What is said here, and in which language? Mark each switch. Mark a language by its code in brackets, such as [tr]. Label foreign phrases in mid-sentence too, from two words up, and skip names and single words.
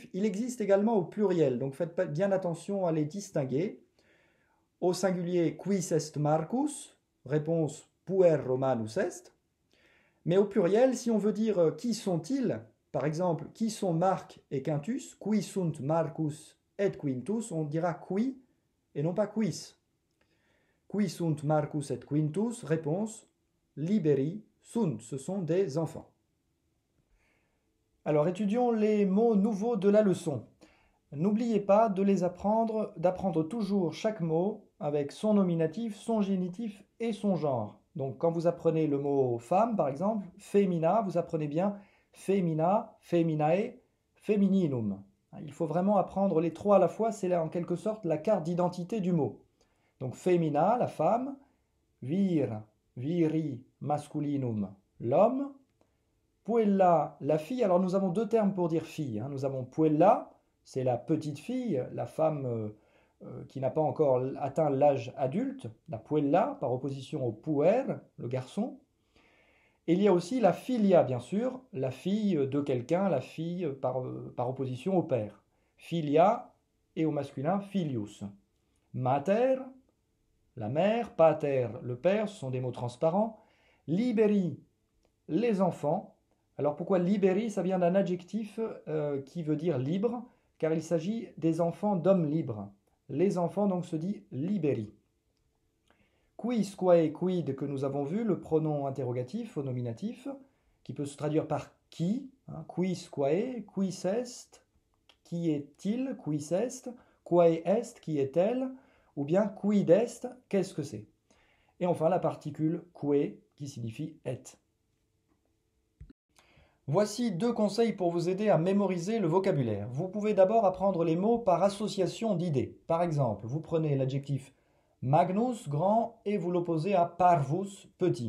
[fr] Il existe également au pluriel, donc faites bien attention à les distinguer. Au singulier, [la] quis est Marcus? [fr] Réponse, [la] puer Romanus est. [fr] Mais au pluriel, si on veut dire qui sont-ils, par exemple, qui sont Marc et Quintus, [la] qui sunt Marcus et Quintus, [fr] on dira qui et non pas quis. [la] Qui sunt Marcus et Quintus? Réponse, liberi sunt, [fr] ce sont des enfants. Alors étudions les mots nouveaux de la leçon. N'oubliez pas de les d'apprendre toujours chaque mot avec son nominatif, son génitif et son genre. Donc quand vous apprenez le mot femme, par exemple, femina, vous apprenez bien [la] femina, feminae, femininum. [fr] Il faut vraiment apprendre les trois à la fois, c'est là en quelque sorte la carte d'identité du mot. Donc femina, la femme, [la] vir, viri, masculinum, l'homme, puella, [fr] la fille. Alors nous avons deux termes pour dire fille. Nous avons puella, c'est la petite fille, la femme qui n'a pas encore atteint l'âge adulte, la puella, par opposition au puer, le garçon. Et il y a aussi la filia, bien sûr, la fille de quelqu'un, la fille par opposition au père. Filia, et au masculin, [la] filius. Mater, [fr] la mère, pater, le père, ce sont des mots transparents. Liberi, les enfants. Alors pourquoi liberi? Ça vient d'un adjectif qui veut dire libre, car il s'agit des enfants d'hommes libres. Les enfants donc se dit liberi. [la] Quis, quae, quid [fr] que nous avons vu, le pronom interrogatif au nominatif, qui peut se traduire par qui, [la] quis, quae, quis est, [fr] qui est-il, [la] quis est, quae est, [fr] qui est-elle, ou bien [la] quid est, [fr] qu'est-ce que c'est. Et enfin la particule que, qui signifie est. Voici deux conseils pour vous aider à mémoriser le vocabulaire. Vous pouvez d'abord apprendre les mots par association d'idées. Par exemple, vous prenez l'adjectif Magnus, grand, et vous l'opposez à parvus, petit.